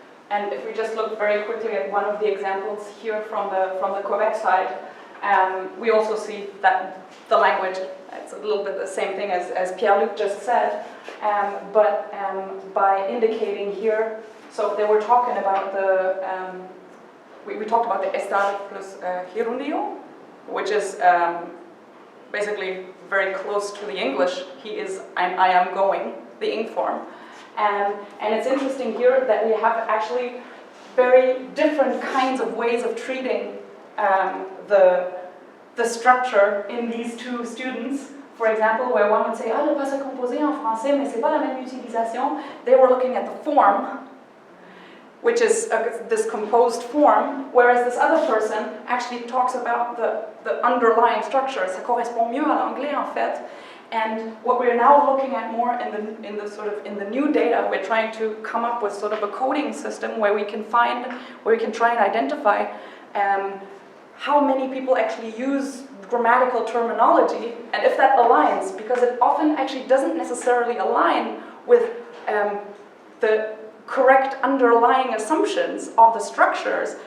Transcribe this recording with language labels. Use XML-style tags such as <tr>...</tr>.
<en>And if we just look very quickly at one of the examples here from the Quebec side, we also see that the language, it's a little bit the same thing as Pierre-Luc just said, but by indicating here, so they were talking about the, we talked about the estar plus gerundio, which is basically very close to the English. He is, I am going, the ing form. And it's interesting here that we have actually very different kinds of ways of treating the structure in these two students. For example, where one would say,</en> <fr>ah, le passé composé en français, mais c'est pas la même utilisation.</fr> <en>They were looking at the form, which is this composed form, whereas this other person actually talks about the underlying structure.</en> <fr>Ça correspond mieux à l'anglais, en fait.</fr> <en>And what we're now looking at more in the new data, we're trying to come up with sort of a coding system where we can try and identify how many people actually use grammatical terminology, and if that aligns, because it often actually doesn't necessarily align with the correct underlying assumptions of the structures.</en>